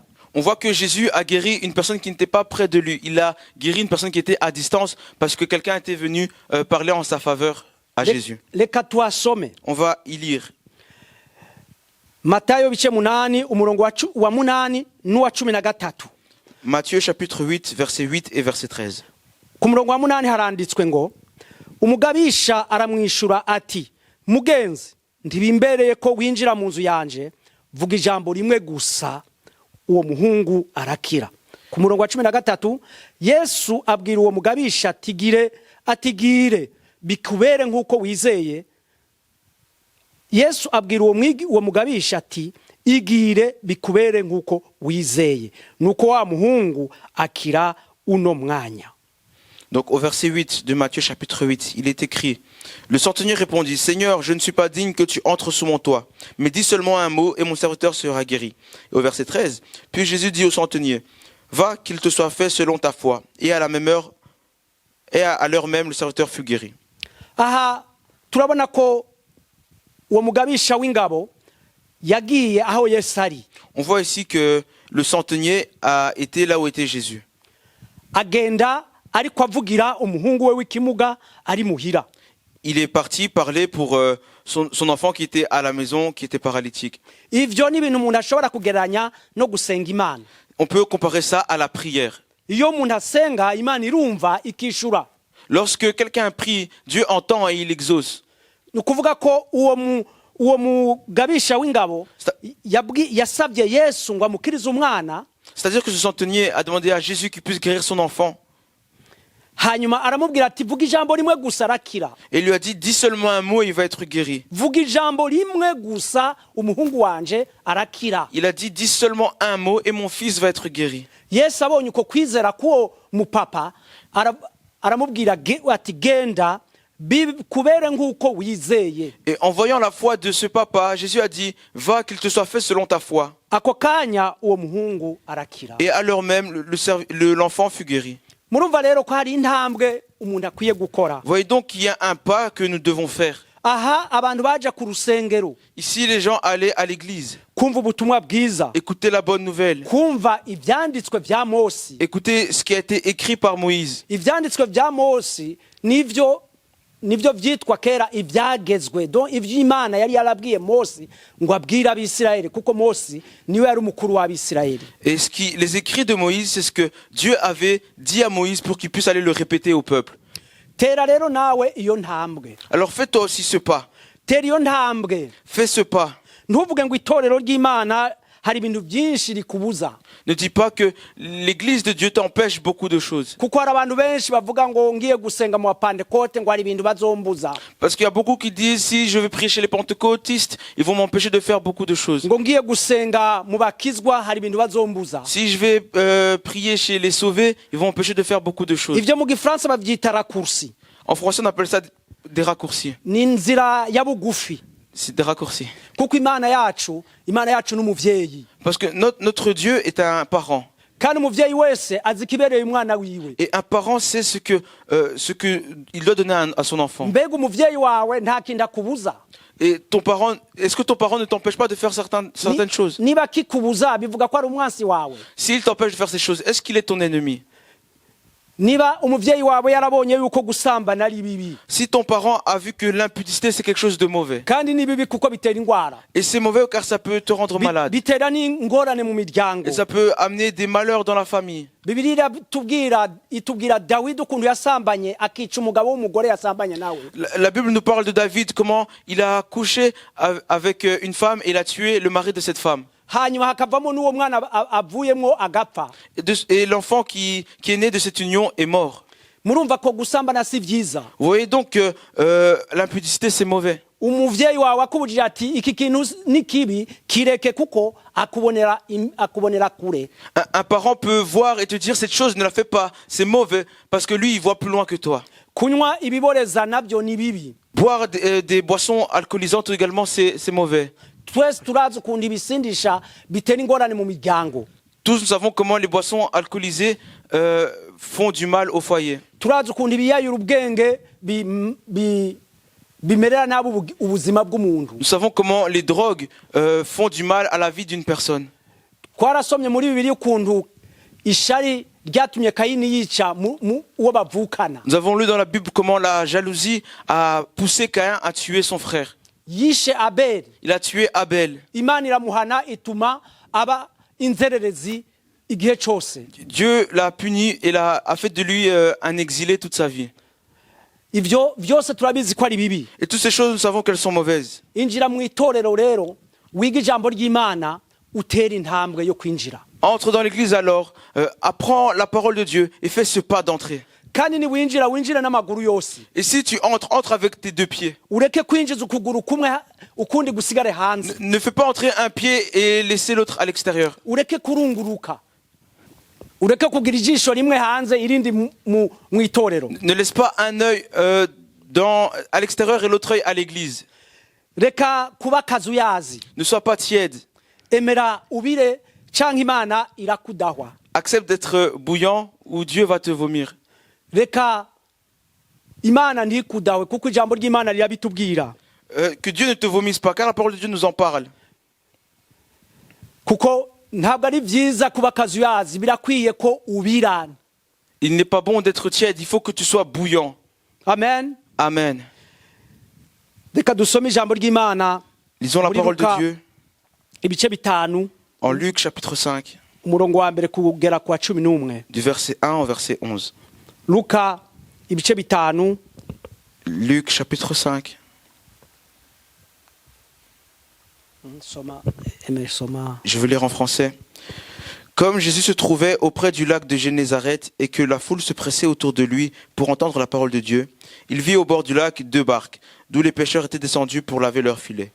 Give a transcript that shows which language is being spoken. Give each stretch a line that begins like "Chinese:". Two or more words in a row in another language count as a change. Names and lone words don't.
French: on voit que Jésus a guéri une personne qui n'était pas près de lui. Il a guéri une personne qui était à distance parce que quelqu'un était venu parler en sa faveur à Jésus.
Rundi: Reka tuasome.
French: On va y lire.
Rundi: Matayo bice 8 umurongo wa 8 n'uwa 13.
French: Matthieu chapitre 8 verset 8 et verset 13.
Rundi: Ku murongo wa 8 haranditswe ngo umugabisha aramwishura ati mugenzi ntibimbereye ko winjira mu nzu yanje vuga ijambo rimwe gusa uwo muhungu arakira. Ku murongo wa 13 Yesu abwira uwo mugabisha atigire bikubere nkuko wizeye. Yesu abwira uwo mugabisha ati igire bikubere nkuko wizeye nuko wa muhungu akira uno mwanya.
French: Donc au verset 8 de Matthieu chapitre 8, il est écrit: Le centenier répondit: Seigneur, je ne suis pas digne que tu entres sous mon toit, mais dis seulement un mot et mon serviteur sera guéri. Et au verset 13, puis Jésus dit au centenier: Va, qu'il te soit fait selon ta foi. Et à la même heure, et à l'heure même, le serviteur fut guéri.
Rundi: Aha turabona ko uwo mugabisha w'ingabo yagiye aho Yesu ari.
French: On voit ici que le centenier a été là où était Jésus.
Rundi: Agenda ariko avugira umuhungu we w'ikimuga ari muhira.
French: Il est parti parler pour son enfant qui était à la maison, qui était paralytique.
Rundi: Ivyo ni ibintu umuntu ashobora kugereranya no gusenga Imana.
French: On peut comparer ça à la prière.
Rundi: iyo umuntu asenga imana irumva ikishura.
French: Lorsque quelqu'un prie, Dieu entend et il exauce.
Rundi: Ni ukuvuga ko uwo mugabisha w'ingabo yasabye Yesu ngo amukirize umwana.
French: C'est-à-dire que ce centenier a demandé à Jésus qu'il puisse guérir son enfant.
Rundi: Hanyuma aramubwira ati vuga ijambo rimwe gusa arakira.
French: Et il lui a dit, dis seulement un mot et il va être guéri.
Rundi: Vuga ijambo rimwe gusa umuhungu wanje arakira.
French: Il a dit, dis seulement un mot et mon fils va être guéri.
Rundi: Yesu abonye uko kwizera k'uwo mupapa aramubwira ati genda kubere nk'uko wizeye.
French: Et en voyant la foi de ce papa, Jésus a dit, va qu'il te soit fait selon ta foi.
Rundi: Ako kanya uwo muhungu arakira.
French: Et à l'heure même, l'enfant fut guéri.
Rundi: Murumva rero ko hari intambwe umuntu akwiye gukora.
French: Voyez donc qu'il y a un pas que nous devons faire.
Rundi: Aha abantu baja ku rusengero.
French: Ici, les gens allaient à l'église.
Rundi: Kumva ubutumwa bwiza.
French: Écoutez la bonne nouvelle.
Rundi: Kumva ivyanditswe vya Mose.
French: Écoutez ce qui a été écrit par Moïse.
Rundi: Ivyanditswe vya Mose nivyo vyitwa kera ivyagezwe. Donc ivyo Imana yari yarabwiye Mose ngo abwira abisirayeli kuko Mose niwe yari umukuru w'abisirayeli.
French: Et les écrits de Moïse, c'est ce que Dieu avait dit à Moïse pour qu'il puisse aller le répéter au peuple.
Rundi: Tera rero nawe iyo ntambwe.
French: Alors fais toi aussi ce pas.
Rundi: Tera iyo ntambwe.
French: Fais ce pas.
Rundi: Ntuvuge ngo itorero ry'Imana hari ibintu byinshi rikubuza.
French: Ne dis pas que l'église de Dieu t'empêche beaucoup de choses.
Rundi: Kuko hari abantu benshi bavuga ngo ngiye gusenga mu Pentecote ngo hari ibintu bazombuza.
French: Parce qu'il y a beaucoup qui disent, si je vais prier chez les pentecôtistes, ils vont m'empêcher de faire beaucoup de choses.
Rundi: Ngo ngiye gusenga mu bakizwa hari ibintu bazombuza.
French: Si je vais prier chez les sauvés, ils vont m'empêcher de faire beaucoup de choses.
Rundi: Ivyo mu Gifaransa bavyita raccourci.
French: En français, on appelle ça des raccourcis.
Rundi: Ni inzira ya bugufi.
French: C'est des raccourcis.
Rundi: Kuko Imana yacu n'umuvyeyi.
French: Parce que notre Dieu est un parent.
Rundi: Kandi umuvyeyi wese azi kibereye umwana wiwe.
French: Et un parent sait ce que il doit donner à son enfant.
Rundi: Mbega umuvyeyi wawe nta kinda kubuza.
French: Et ton parent, est-ce que ton parent ne t'empêche pas de faire certaines choses?
Rundi: Niba kikubuza bivuga ko ari umwansi wawe.
French: S'il t'empêche de faire ces choses, est-ce qu'il est ton ennemi?
Rundi: Niba umuvyeyi wawe yarabonye yuko gusambana ari bibi.
French: Si ton parent a vu que l'impudicité c'est quelque chose de mauvais.
Rundi: Kandi ni bibi kuko bitera ingwara.
French: Et c'est mauvais car ça peut te rendre malade.
Rundi: Bitera ni ngorane mu miryango.
French: Et ça peut amener des malheurs dans la famille.
Rundi: Bibiliya itubwira Dawidi ukuntu yasambanye akica umugabo w'umugore yasambanye nawe.
French: La Bible nous parle de David, comment il a couché avec une femme et il a tué le mari de cette femme.
Rundi: Hanyuma hakavamo n'uwo mwana avuyemo agapfa.
French: Et l'enfant qui est né de cette union est mort.
Rundi: Murumva ko gusambana si vyiza.
French: Vous voyez donc que l'impudicité c'est mauvais.
Rundi: Umuvyeyi wawe akubujije ati iki kintu ni kibi kireke kuko akubonera kure.
French: Un parent peut voir et te dire cette chose ne la fais pas, c'est mauvais parce que lui il voit plus loin que toi.
Rundi: Kunywa ibiboreza nabyo ni bibi.
French: Boire des boissons alcoolisantes également c'est mauvais.
Rundi: Twese turazi ukunda ibisindisha bitera ingorane mu miryango.
French: Tous nous savons comment les boissons alcoolisées font du mal au foyer.
Rundi: Turazi ukunda ibiyayura ubwenge bimerera nabi ubuzima bw'umuntu.
French: Nous savons comment les drogues font du mal à la vie d'une personne.
Rundi: Twarasomye muri Bibiliya ukuntu ishari ryatumye Kayini yica uwo bavukana.
French: Nous avons lu dans la Bible comment la jalousie a poussé Caïn à tuer son frère.
Rundi: Yishe Abel.
French: Il a tué Abel.
Rundi: Imana iramuhana ituma aba inzererezi igihe cyose.
French: Dieu l'a puni et a fait de lui un exilé toute sa vie.
Rundi: Ivyo vyose turabizi ko ari bibi.
French: Et toutes ces choses, nous savons qu'elles sont mauvaises.
Rundi: Injira mu itorero rero, wiga ijambo ry'Imana, utera intambwe yo kwinjira.
French: Entre dans l'église alors, apprends la parole de Dieu et fais ce pas d'entrée.
Rundi: Kandi ni winjira n'amaguru yose.
French: Et si tu entre avec tes deux pieds.
Rundi: Ureke kwinjiza ukuguru kumwe ukundi gusigare hanze.
French: Ne fais pas entrer un pied et laisser l'autre à l'extérieur.
Rundi: Ureke kurunguruka. Ureke kugira ijisho rimwe hanze irindi mu itorero.
French: Ne laisse pas un œil à l'extérieur et l'autre œil à l'église.
Rundi: Reka kuba kazuyazi.
French: Ne sois pas tiède.
Rundi: Emera ubire canke Imana irakudahwa.
French: Accepte d'être bouillant ou Dieu va te vomir.
Rundi: Reka Imana ntikudawe kuko ijambo ry'Imana rirabitubwira.
French: Que Dieu ne te vomisse pas car la parole de Dieu nous en parle.
Rundi: Kuko ntabwo ari byiza kuba kazuyazi birakwiye ko ubira.
French: Il n'est pas bon d'être tiède, il faut que tu sois bouillant.
Rundi: Amen.
French: Amen.
Rundi: Reka dusome ijambo ry'Imana.
French: Lisons la parole de Dieu.
Rundi: Ibice bitanu.
French: En Luc chapitre 5.
Rundi: umurongo wa mbere kugera kwa 11.
French: du verset 1 au verset 11.
Rundi: Luka ibice bitanu
French: Luc chapitre 5.
Rundi: soma
French: Je vais lire en français. Comme Jésus se trouvait auprès du lac de Génézareth et que la foule se pressait autour de lui pour entendre la parole de Dieu, il vit au bord du lac 2 barques, d'où les pêcheurs étaient descendus pour laver leurs filets.